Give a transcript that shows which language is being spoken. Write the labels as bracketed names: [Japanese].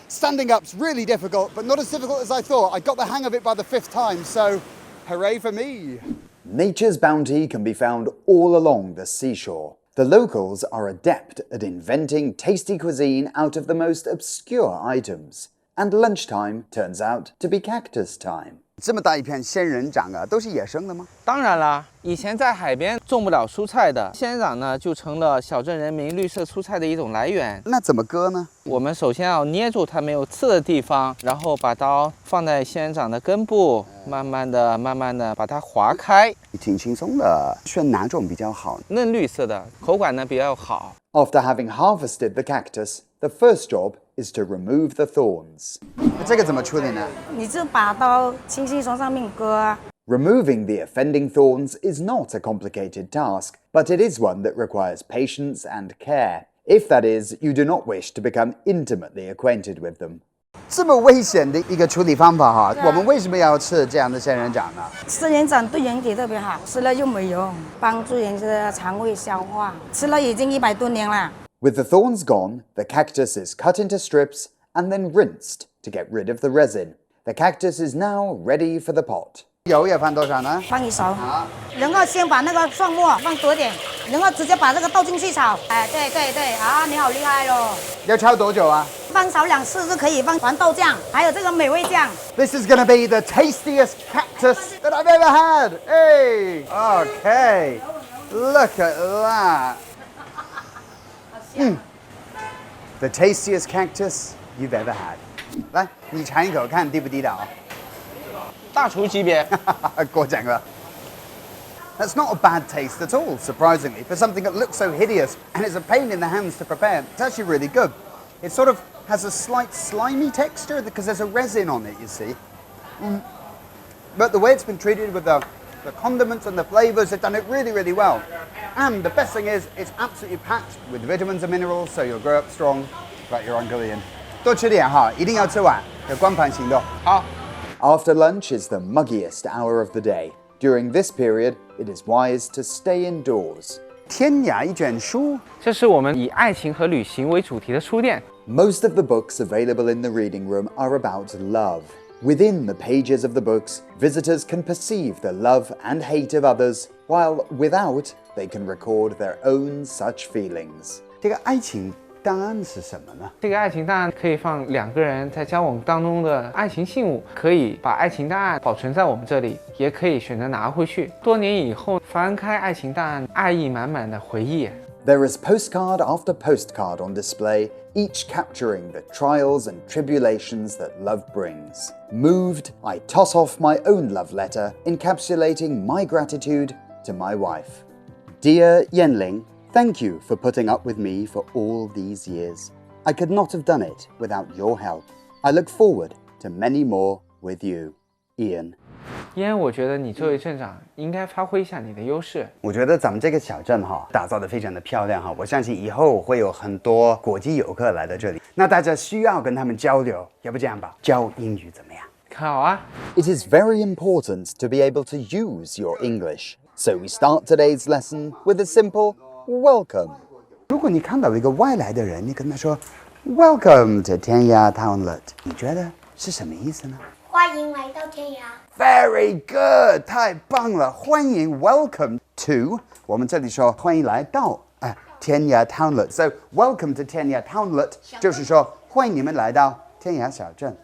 [English] Standing up's really difficult, but not as difficult as I thought. I got the hang of it by the fifth time, so hooray for me. Nature's bounty can be found all along the seashore. The locals are adept at inventing tasty cuisine out of the most obscure items. And lunchtime turns out to be cactus time. [Chinese] 这么大一片仙人掌啊，都是野生的吗？当然啦，以前在海边种不了蔬菜的仙人掌呢，就成了小镇人民绿色蔬菜的一种来源。那怎么割呢？我们首先要捏住它没有刺的地方，然后把刀放在仙人掌的根部，慢慢的把它划开。挺轻松的，选哪种比较好？嫩绿色的，口感呢比较好。 [English] After having harvested the cactus, the first job is to remove the thorns. [Chinese] 这个怎么处理呢？你就把刀轻轻从上面割。 [English] Removing the offending thorns is not a complicated task, but it is one that requires patience and care, if that is, you do not wish to become intimately acquainted with them. [Chinese] 这么危险的一个处理方法哈，我们为什么要吃这样的仙人掌呢？仙人掌对人体特别好，吃了又美容，帮助人的肠胃消化。吃了已经100多年了。 [English] With the thorns gone, the cactus is cut into strips and then rinsed to get rid of the resin. The cactus is now ready for the pot. [Chinese] 油要放多少呢？放一勺，然后先把那个蒜末放多点，然后直接把这个倒进去炒。哎，对，啊，你好厉害喽！要炒多久啊？翻炒2次就可以放黄豆酱，还有这个美味酱。 [English] This is gonna be the tastiest cactus that I've ever had. Hey, okay, look at that. The tastiest cactus you've ever had. [Chinese] 来，你尝一口看地不地道？大厨级别。过奖了。 [English] That's not a bad taste at all, surprisingly, for something that looks so hideous and is a pain in the hands to prepare. It's actually really good. It sort of has a slight slimy texture because there's a resin on it, you see. But the way it's been treated with the condiments and the flavors, they've done it really, really well. And the best thing is, it's absolutely packed with vitamins and minerals, so you'll grow up strong like your Uncle Ian. [Chinese] 多吃点哈，一定要吃完，有光盘行动。好。 [English] After lunch is the muggiest hour of the day. During this period, it is wise to stay indoors. [Chinese] 天涯一卷书，这是我们以爱情和旅行为主题的书店。 [English] Most of the books available in the reading room are about love. Within the pages of the books, visitors can perceive the love and hate of others, while without, they can record their own such feelings. [Chinese] 这个爱情档案是什么呢？这个爱情档案可以放2个人在交往当中的爱情信物，可以把爱情档案保存在我们这里，也可以选择拿回去。多年以后翻开爱情档案，爱意满满的回忆。 [English] There is postcard after postcard on display, each capturing the trials and tribulations that love brings. Moved, I toss off my own love letter, encapsulating my gratitude to my wife. Dear Yanling, thank you for putting up with me for all these years. I could not have done it without your help. I look forward to many more with you, Ian. [Chinese] 因为我觉得你作为镇长应该发挥一下你的优势。我觉得咱们这个小镇哈，打造得非常的漂亮哈，我相信以后会有很多国际游客来到这里，那大家需要跟他们交流，要不这样吧，教英语怎么样？好啊。 [English] It is very important to be able to use your English. So we start today's lesson with a simple welcome. [Chinese] 如果你看到一个外来的人，你跟他说 [English] Welcome to [Chinese] 天涯 Townlet， 你觉得是什么意思呢？欢迎来到天涯。 [English] Very good， [Chinese] 太棒了！欢迎 [English] Welcome to， [Chinese] 我们这里说欢迎来到天涯 Townlet。 [English] So welcome to [Chinese] 天涯 Townlet 就是说欢迎你们来到天涯小镇。